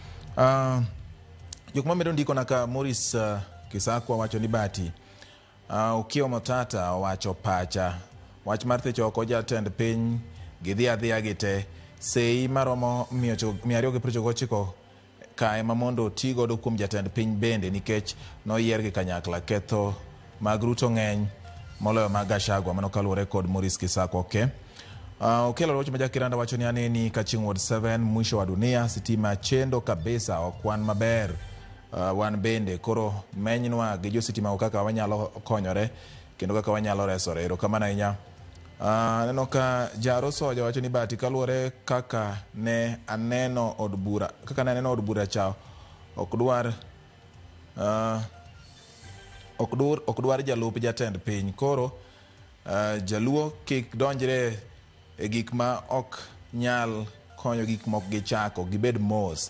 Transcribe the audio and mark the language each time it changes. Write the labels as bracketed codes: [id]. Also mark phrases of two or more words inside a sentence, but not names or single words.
[luo] Jok mamedo ndiko naka Morris Kisakwa wacho ni Bati Okiya Motata wacho pacha wach mar thecho oko jatend piny gidhi adhiya gite sei maromo 299 kae mamondo tigodo kuom jatend piny bende nikech noyier gi kanyakla ketho mag Ruto ng'eny moloyo mag Gachagua. Mano kaluwore kod Morris Kisakwa. Okelo rocho majakiranda wacho ni aneni ka chieng' Ward 7 [sw] mwisho wa dunia [luo] sitima chendo kabisa okwan maber. Wan bende koro menynwa gi jositima kaka wanyalo konyore kendo kaka wanyalo resore. Erokamano ahinya. Neno ka Jaro Soja wacho ni Bati kaluwore kaka ne aneno od bura chao ok dwar jalup jatend piny koro jaluo kik donjre e gik ma ok nyal konyo gik mok gichako gibed mos.